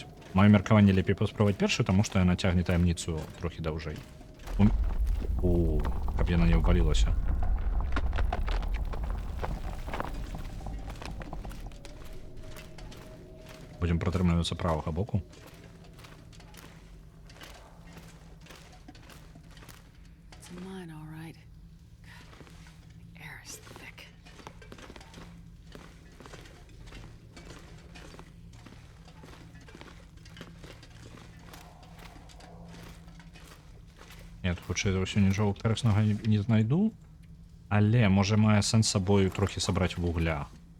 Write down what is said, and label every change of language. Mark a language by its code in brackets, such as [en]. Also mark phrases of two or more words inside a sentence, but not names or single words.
[be] Маё меркаванне лепей паспрабаваць першую, таму што яна цягне таямніцу трохі даўжэй. Каб яна не ўвалілася. Будем пратрымлівацца правага боку. [en] It's mine, all right. The air is thick. [be] Нет, хутчэй за ўсё нічога карыснага не знайду, але можа мае сэнс сабою трохі сабраць вугля.